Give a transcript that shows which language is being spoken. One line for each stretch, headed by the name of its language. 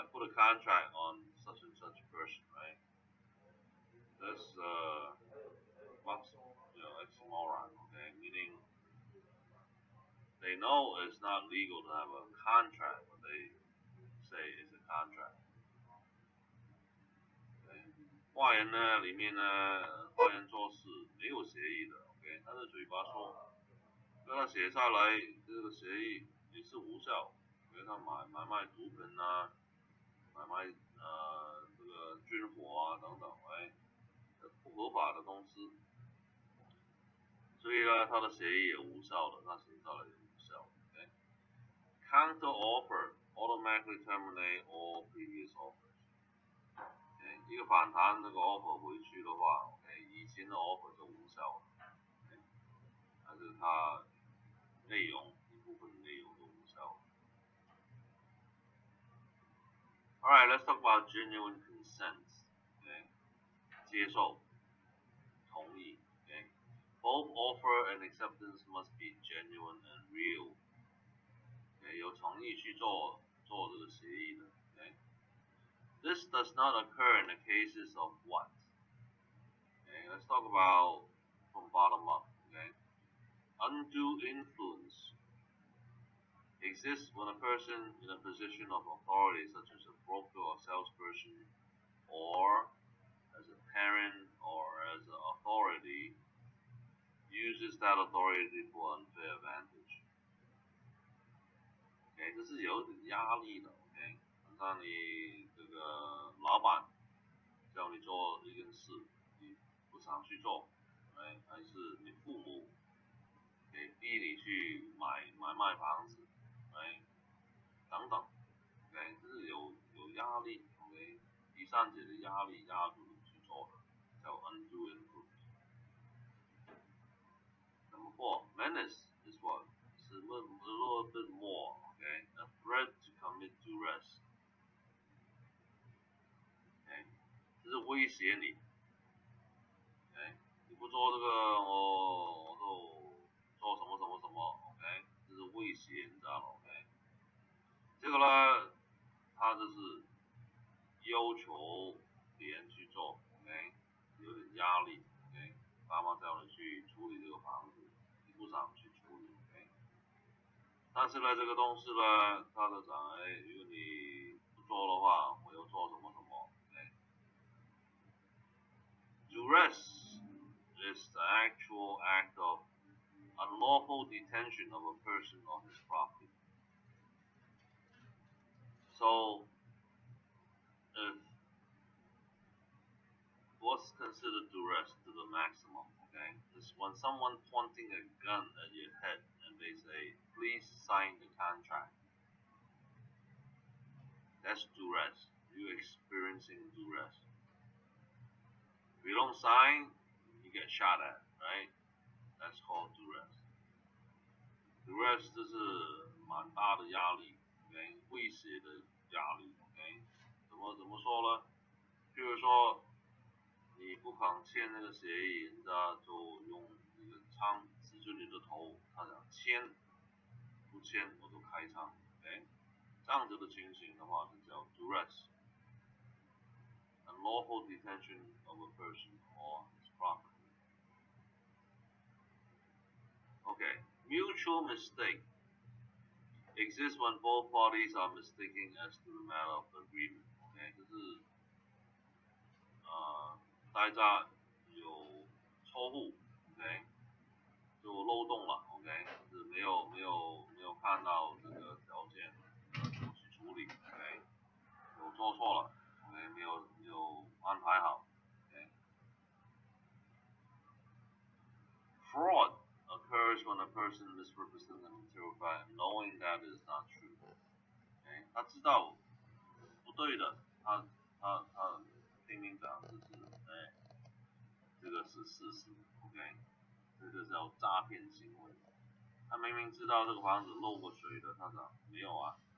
English: I put a contract on such and such person, right? That's oxymoron, okay? Meaning they know it's not legal to have a contract, but they say it's a contract.
Chinese: 坏人呢里面呢，坏人做事没有协议的 ，OK， 他的嘴巴说，让他写下来，这个协议也是无效，因为他买卖毒品啊，买卖这个军火啊等等，不合法的公司，所以呢，他的协议也无效的，他写下来也无效。
English: Counter offer automatically terminate all previous offers。
Chinese: 一个反弹那个 offer 回去的话 ，OK， 以前的 offer 就无效了，但是它内容一部分内容就无效了。
English: Alright, let's talk about genuine consent. Okay,
Chinese: 接受，同意。
English: Okay, both offer and acceptance must be genuine and real.
Chinese: Okay, 有诚意去做这个协议的。
English: Okay, this does not occur in the cases of what? Okay, let's talk about from bottom up. Okay, undue influence exists when a person in a position of authority, such as a broker or salesperson, or as a parent or as an authority, uses that authority for unfair advantage.
Chinese: OK， 这是有点压力的。 OK， 像你这个老板叫你做一件事，你不想去做，还是你父母给逼你去卖房子，等等，这是有压力 ，OK， 第三者的压力压住你去做的，叫 undue influence。
English: Number 4, menace is what? It's a little bit more, okay? A threat to commit duress.
Chinese: Okay, 这是威胁你，你不做这个我就做什么什么什么 ，OK， 这是威胁，你知道吗 ？OK，这个呢，他就是要求别人去做 ，OK， 有点压力 ，OK， 爸妈叫你去处理这个房子，你不想去处理 ，OK， 但是呢，这个东西呢，他就讲，如果你不做的话，我要做什么什么 ，OK。
English: Duress is the actual act of unlawful detention of a person or his property. So, if what's considered duress to the maximum, okay, is when someone pointing a gun at your head and they say, please sign the contract. That's duress. You're experiencing duress. If you don't sign, you get shot at, right? That's called duress.
Chinese: Duress 这是蛮大的压力 ，OK， 威胁的压力 ，OK， 怎么说呢？譬如说，你不肯签那个协议，人家就用那个枪指着你的头，他讲签，不签我就开枪 ，OK， 这样子的情形的话，就叫 duress。
English: Unlawful detention of a person or his property. Okay, mutual mistake exists when both parties are mistaken as to the matter of agreement.
Chinese: OK， 就是大家有错误 ，OK， 就漏洞了 ，OK， 就是没有看到这个条件，去处理 ，OK， 有做错了 ，OK， 没有安排好 ，OK。
English: Fraud occurs when a person misrepresents a material fact, knowing that it is not true.
Chinese: OK， 他知道不对的，他拼命讲这是，这个是事实 ，OK， 这个叫诈骗行为。他明明知道这个房子漏过水的，他讲没有啊。